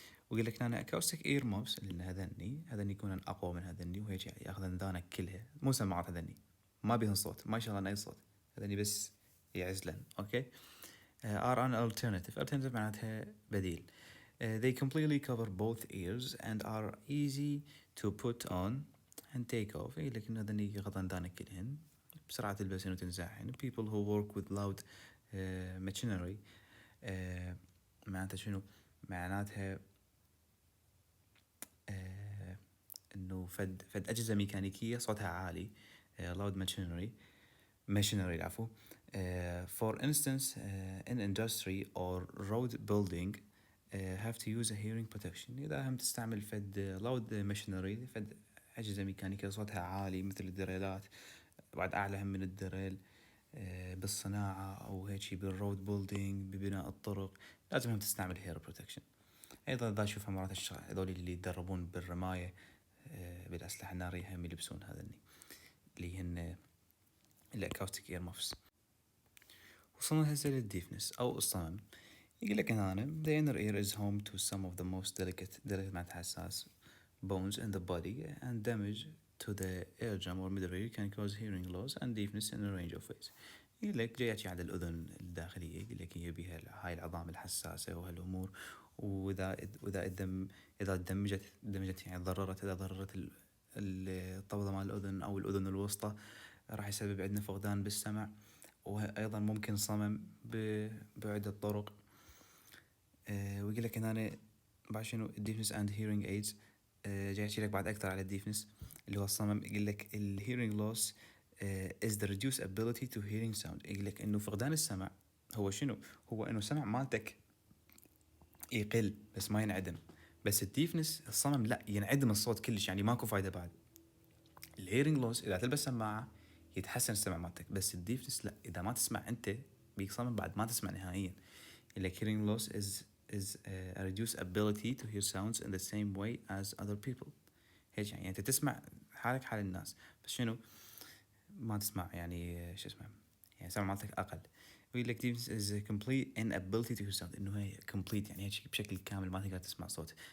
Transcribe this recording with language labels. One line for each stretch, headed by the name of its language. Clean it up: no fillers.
Arabic: ويقول لك انا acoustic ear muffs اللي هذني يكونن اقوى من هذني وهيك ياخذن ذانك كلها، مو سماعات هذني ما بيهن صوت، ما يشغلن اي صوت، هذني بس يعزلن. اوكي.
English: are an alternative
Arabic: معناتها بديل.
English: They completely cover both ears and are easy to put on and take off.
Arabic: يقول لك إن هذني يغطن ذانك كلهن بسرعة تلبسهن وتنزعهن.
English: People who work with loud machinery
Arabic: معناتها شنو؟ معناتها إنه فد أجهزة ميكانيكية صوتها عالي loud machinery العفو.
English: For instance in industry or road building have to use a hearing protection.
Arabic: إذا هم تستعمل فد loud machinery فد أجهزة ميكانيكية صوتها عالي مثل الدريلات، بعد أعلى هم من الدريل بالصناعة أو هيك بالرود بيلدينج ببناء الطرق لازم هم تستعمل
English: hearing protection.
Arabic: أيضا إذا أشوفها مرات هذول اللي يتدربون بالرماية بالأسلحة النارية هم يلبسون هذني اللي هن الأكاوستيك إير مافس. وصلنا هسه للديفنس أو الصمم. يقول لك هنا
English: the inner ear is home to some of the most delicate
Arabic: معناتها حساس
English: bones in the body and damage to the eardrum or middle ear can cause hearing loss and deafness in a range of ways.
Arabic: يقول لك جاي يحكي على الأذن الداخلية، يقول لك هي بها هاي العظام الحساسة وهالأمور، وإذا إذا دمجت يعني إذا ضررت الطبلة مال الأذن أو الأذن الوسطى راح يسبب عندنا فقدان بالسمع، وأيضا ممكن صمم بعدة طرق. ويقول لك هنا بعد شنو
English: deafness and hearing aids.
Arabic: جاي يحكي لك بعد أكثر على الديفنس اللي هو الصمم. يقول لك ال
English: hearing loss is the reduced ability to hearing sound.
Arabic: يقول لك إنه فقدان السمع هو شنو؟ هو إنه السمع مالتك يقل بس ما ينعدم. بس الديفنس الصمم لا، ينعدم الصوت كلش، يعني ماكو فايدة بعد. ال hearing loss إذا تلبس سماعة يتحسن السمع مالتك، بس الديفنس لا، إذا ما تسمع أنت بيك صمم بعد ما تسمع نهائيا. يقول لك
English: hearing loss is a reduced ability to hear sounds in the same way as other people.
Arabic: هيك يعني انت تسمع حالك حال الناس، بس شنو ما تسمع يعني شو اسمه، يعني سمع مالتك اقل. يقول لك
English: this is a complete inability to hear sound،
Arabic: انه هي complete يعني هيك بشكل كامل ما تقدر تسمع صوت.